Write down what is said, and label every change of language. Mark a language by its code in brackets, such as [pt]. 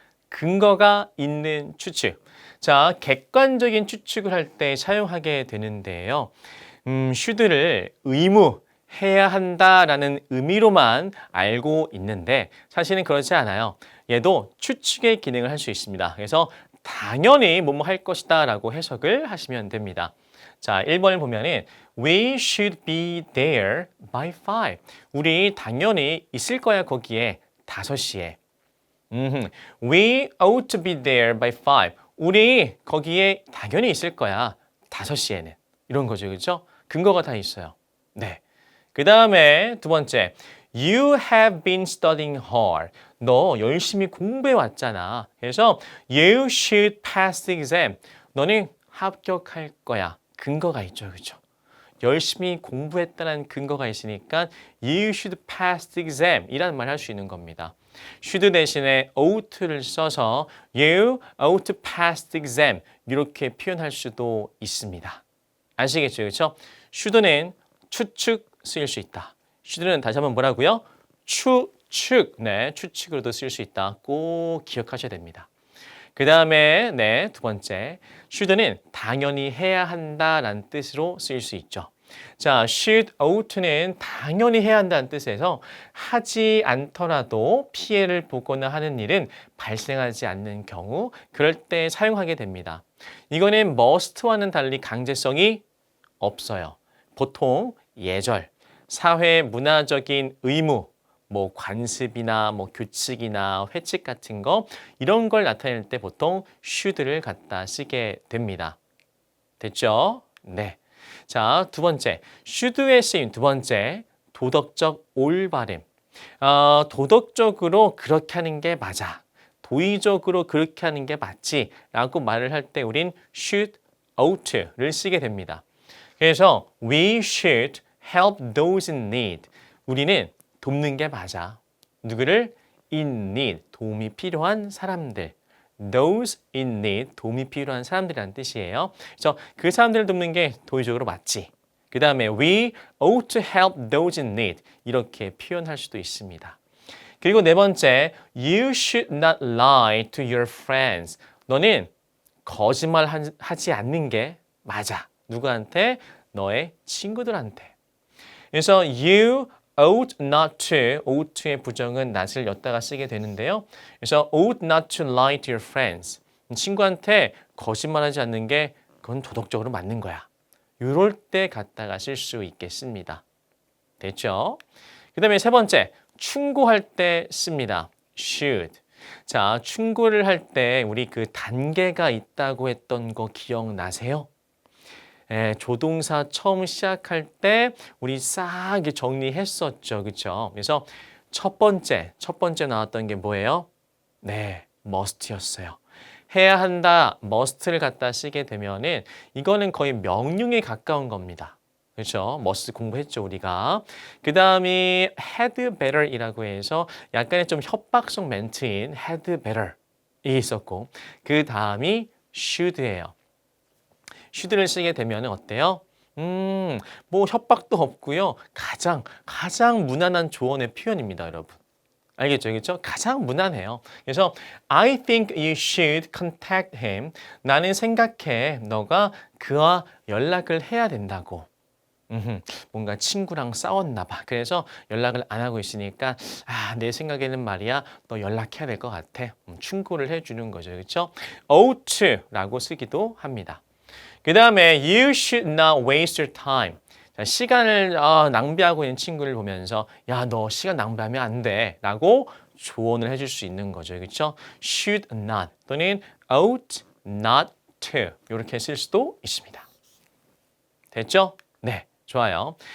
[ko] 근거가 있는 추측. 자, 객관적인 추측을 할 때 사용하게 되는데요. should를 의무 해야 한다라는 의미로만 알고 있는데 사실은 그렇지 않아요. 얘도 추측의 기능을 할 수 있습니다. 그래서 당연히 뭐뭐 할 것이다 라고 해석을 하시면 됩니다. 자, 1번을 보면은 [en] We should be there by 5. [ko] 우리 당연히 있을 거야 거기에 5시에. [en] We ought to be there by 5. [ko] 우리 거기에 당연히 있을 거야 5시에는. 이런 거죠. 그렇죠? 근거가 다 있어요. 네. 그 다음에 두 번째, [en] You have been studying hard. [ko] 너 열심히 공부해 왔잖아. 그래서 [en] You should pass the exam. [ko] 너는 합격할 거야. 근거가 있죠, 그렇죠? 열심히 공부했다는 근거가 있으니까 [en] You should pass the exam [ko] 이라는 말을 할 수 있는 겁니다. should 대신에 ought를 써서 [en] You ought to pass the exam [ko] 이렇게 표현할 수도 있습니다. 아시겠죠, 그렇죠? should는 추측 쓰일 수 있다. should는 다시 한번 뭐라고요? 추측. 네, 추측으로도 쓸 수 있다. 꼭 기억하셔야 됩니다. 그 다음에 네, 두 번째. should는 당연히 해야 한다라는 뜻으로 쓰일 수 있죠. 자, should, ought는 당연히 해야 한다는 뜻에서 하지 않더라도 피해를 보거나 하는 일은 발생하지 않는 경우 그럴 때 사용하게 됩니다. 이거는 must와는 달리 강제성이 없어요. 보통 예절, 사회 문화적인 의무, 뭐 관습이나 뭐 규칙이나 회칙 같은 거 이런 걸 나타낼 때 보통 should를 갖다 쓰게 됩니다. 됐죠? 네. 자, 두 번째. should에 쓰인 두 번째 도덕적 올바름. 도덕적으로 그렇게 하는 게 맞아. 도의적으로 그렇게 하는 게 맞지 라고 말을 할 때 우린 should, ought를 쓰게 됩니다. 그래서 [en] we should help those in need. [ko] 우리는 돕는 게 맞아. 누구를? [en] in need. [ko] 도움이 필요한 사람들. [en] those in need. [ko] 도움이 필요한 사람들이라는 뜻이에요. 그래서 그 사람들을 돕는 게 도의적으로 맞지. 그 다음에 [en] we ought to help those in need. [ko] 이렇게 표현할 수도 있습니다. 그리고 네 번째, [en] you should not lie to your friends. [ko] 너는 거짓말 하지 않는 게 맞아. 누구한테? 너의 친구들한테. 그래서 you ought not to, ought의 부정은 not을 였다가 쓰게 되는데요. 그래서 [en] ought not to lie to your friends. [ko] 친구한테 거짓말하지 않는 게 그건 도덕적으로 맞는 거야. 이럴 때 갖다가 쓸 수 있겠습니다. 됐죠? 그 다음에 세 번째, 충고할 때 씁니다. should. 자, 충고를 할 때 우리 그 단계가 있다고 했던 거 기억나세요? 조동사 처음 시작할 때 우리 싹 정리했었죠. 그렇죠? 그래서 첫 번째 나왔던 게 뭐예요? 네, must였어요. 해야 한다, must를 갖다 쓰게 되면은 이거는 거의 명령에 가까운 겁니다. 그렇죠? must 공부했죠, 우리가. 그 다음이 had better이라고 해서 약간의 좀 협박성 멘트인 had better 이 있었고 그 다음이 should예요. should를 쓰게 되면 어때요? 뭐 협박도 없고요. 가장 무난한 조언의 표현입니다, 여러분. 알겠죠? 그렇죠? 가장 무난해요. [en] 그래서 I think you should contact him. [ko] 나는 생각해 너가 그와 연락을 해야 된다고. 뭔가 친구랑 싸웠나 봐. 그래서 연락을 안 하고 있으니까 내 생각에는 말이야 너 연락해야 될 것 같아. 충고를 해주는 거죠. 그렇죠? [en] ought [ko] 라고 쓰기도 합니다. 그 다음에 [en] you should not waste your time. [ko] 자, 시간을 낭비하고 있는 친구를 보면서 야, 너 시간 낭비하면 안 돼 라고 조언을 해줄 수 있는 거죠. 그렇죠? should not 또는 ought not to 이렇게 쓸 수도 있습니다. 됐죠? 네, 좋아요.